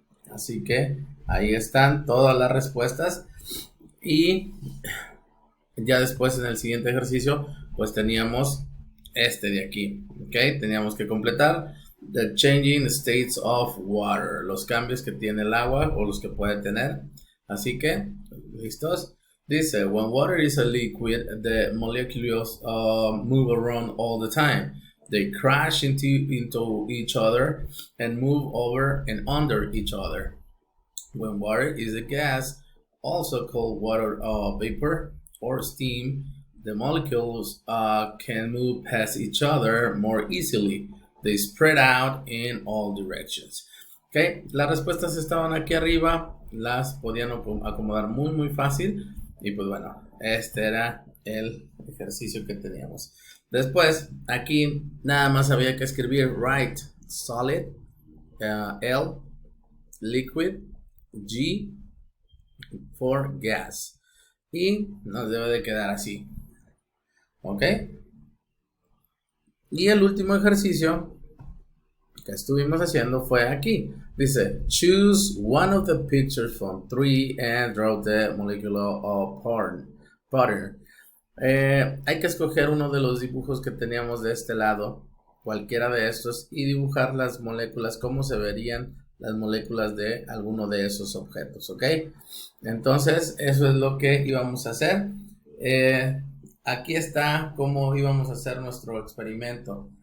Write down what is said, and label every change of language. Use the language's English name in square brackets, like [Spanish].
[Spanish] Así que ahí están todas las respuestas. Y ya después en el siguiente ejercicio, pues teníamos este de aquí. Ok, teníamos que completar [English] the changing states of water, [Spanish] los cambios que tiene el agua o los que puede tener. Así que, ¿listos? Dice, [English] when water is a liquid, the molecules move around all the time. They crash into each other and move over and under each other. When water is a gas, also called water vapor or steam, the molecules can move past each other more easily. They spread out in all directions. [Spanish] Okay, las respuestas estaban aquí arriba, las podían acomodar muy fácil. Y pues bueno, este era el ejercicio que teníamos. Después, aquí nada más había que escribir [English] write solid, L, liquid, G for gas. [Spanish] Y nos debe de quedar así. ¿Ok? Y el último ejercicio que estuvimos haciendo fue aquí. Dice, [English] choose one of the pictures from 3 and draw the molecular pattern. [Spanish] Hay que escoger uno de los dibujos que teníamos de este lado, cualquiera de estos, y dibujar las moléculas, cómo se verían las moléculas de alguno de esos objetos, ¿ok? Entonces, eso es lo que íbamos a hacer. Aquí está cómo íbamos a hacer nuestro experimento.